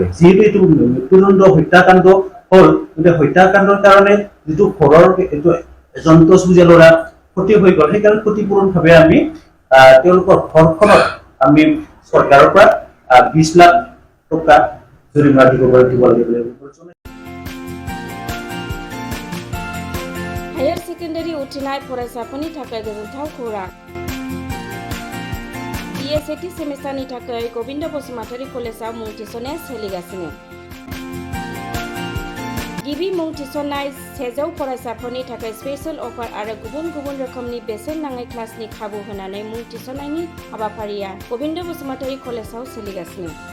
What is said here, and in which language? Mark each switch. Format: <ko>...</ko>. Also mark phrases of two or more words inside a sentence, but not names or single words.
<as>যিহেতু এইটো মৃত্যুদণ্ড হত্যাকাণ্ড হ'ল, গতিকে হত্যাকাণ্ডৰ কাৰণে যিটো ঘৰৰ এইটো এজন্ত চুজীয়া ল'ৰা ক্ষতি হৈ গ'ল, সেইকাৰণে ক্ষতিপূৰণ ভাৱে আমি তেওঁলোকৰ ঘৰখনত আমি চৰকাৰৰ পৰা 20 লাখ টকা জৰিমনা দিব লাগে বুলি</as> <en>higher secondary</en> <brx>उथ्रिनाय फरायसाफोरनि थाखाय गोजोनथाव खौरां। BA सेमिस्टारनि थाखाय गबिन्द बसुमतारी कलेजाव मुं थिसननाया सोलिगासिनो। गिबि मुं थिसननाय 100 फरायसाफोरनि थाखाय</brx> <en>special offer</en> <brx>आरो गुबुन गुबुन रोखोमनि बेसेन नाङै क्लासनि खाबु होनानै मुं थिसननायनि हाबाफारिया गबिन्द बसुमतारी कलेजाव सोलिगासिनो।</brx>